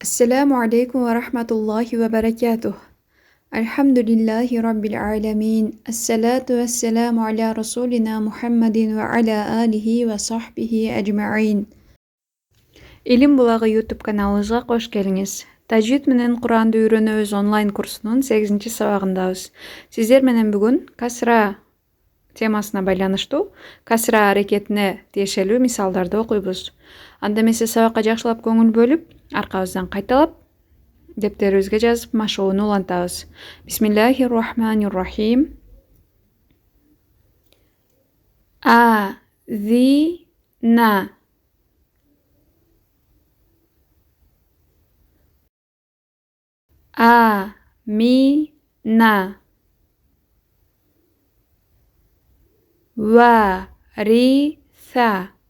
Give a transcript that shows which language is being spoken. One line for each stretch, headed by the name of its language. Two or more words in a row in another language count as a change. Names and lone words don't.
Arabic: السلام عليكم ورحمة الله وبركاته. الحمد لله رب العالمين. الصلاة والسلام على رسولنا محمد وعلى آله وصحبه أجمعين.
Turkish: İlim Bulağı YouTube kanalımıza hoş geldiniz.
Kyrgyz: Tajvид менен Куранды үйрөнөбүз онлайн курсунун 8 сабагындабыз. Сиздер менен бүгүн касра темасына байланыштуу касра аракетине тиешелүү мисалдарды окуйбуз. Анда эмесе сабакка жакшылап көңүл бөлүп, аркабыздан кайталап, дептерибизге жазып машыгууну улантабыз.
Arabic: بسم الله الرحمن الرحيم. Азина. Амина. Вариса.